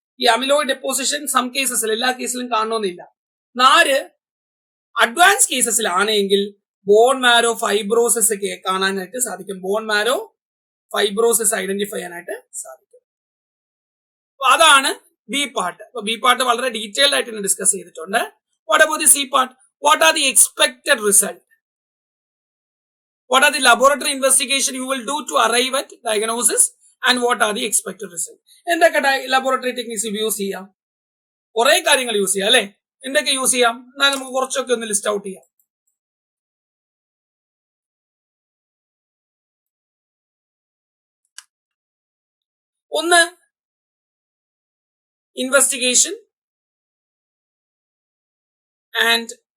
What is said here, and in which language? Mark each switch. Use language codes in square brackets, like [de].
[ml] ഈ amyloid deposition some കേസസിൽ, എല്ലാ കേസിലും കാണണമെന്നില്ല. 4, അഡ്വാൻസ് കേസസിലാണെങ്കിൽ ബോൺ മാരോ ഫൈബ്രോസിസ് കാണാനായിട്ട് സാധിക്കും. ബോൺ മാരോ ഫൈബ്രോസിസ് ഐഡന്റിഫൈ ചെയ്യാനായിട്ട് സാധിക്കും. അതാണ് ബി പാർട്ട്. അപ്പൊ ബി പാർട്ട് വളരെ ഡീറ്റെയിൽഡ് ആയിട്ട് ഡിസ്കസ് ചെയ്തിട്ടുണ്ട്. [en] What about the C part? What are the expected result? What are the laboratory investigation you will do to arrive at diagnosis and what are the expected result? [ml] എന്തൊക്കെ laboratory techniques use ചെയ്യാം? കുറെ കാര്യങ്ങൾ use ചെയ്യാം അല്ലെ? എന്തൊക്കെ use ചെയ്യാം? എന്നാൽ നമുക്ക് കുറച്ചൊക്കെ ഒന്ന് ലിസ്റ്റ് ഔട്ട് ചെയ്യാം. ഒന്ന്, ഇൻവെസ്റ്റിഗേഷൻ ആൻഡ്